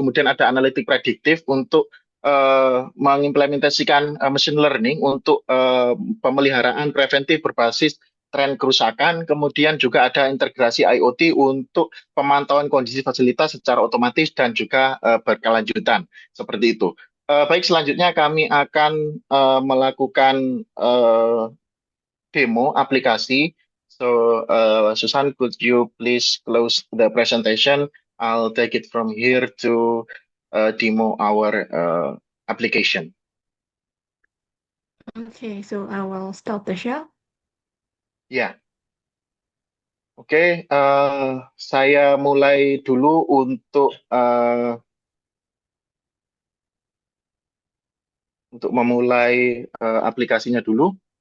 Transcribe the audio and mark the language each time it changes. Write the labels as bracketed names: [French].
[Indonesian] Kemudian ada analitik prediktif untuk mengimplementasikan machine learning untuk pemeliharaan preventif berbasis tren kerusakan. Kemudian juga ada integrasi IoT untuk pemantauan kondisi fasilitas secara otomatis dan juga berkelanjutan. Seperti itu. Baik, selanjutnya kami akan melakukan demo aplikasi. [English] So, Susan, could you please close the presentation? I'll take it from here to demo our application. Okay, so I will start the share. [Indonesian] Ya, Oke, saya mulai dulu untuk memulai aplikasinya dulu.